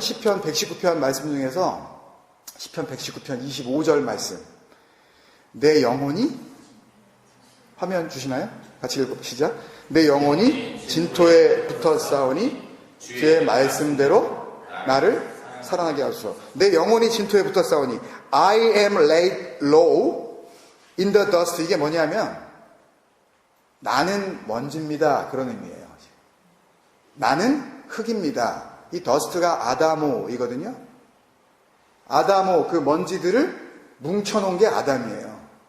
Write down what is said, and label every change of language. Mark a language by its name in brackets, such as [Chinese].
[Korean] 시편 119편 말씀 중에서, 시편 119편 25절 말씀. 내 영혼이, 화면 주시나요? 같이 읽어보시죠. 내 영혼이 진토에 붙어 싸우니 주의 말씀대로 나를 살아나게 하소서. 내 영혼이 진토에 붙어 싸우니 [English] I am laid low in the dust. [Korean] 이게 뭐냐면 나는 먼지입니다. 그런 의미예요. 나는 흙입니다. 이 더스트가 아다모이거든요. 아다모, 그 먼지들을 뭉쳐놓은 게 아담이에요.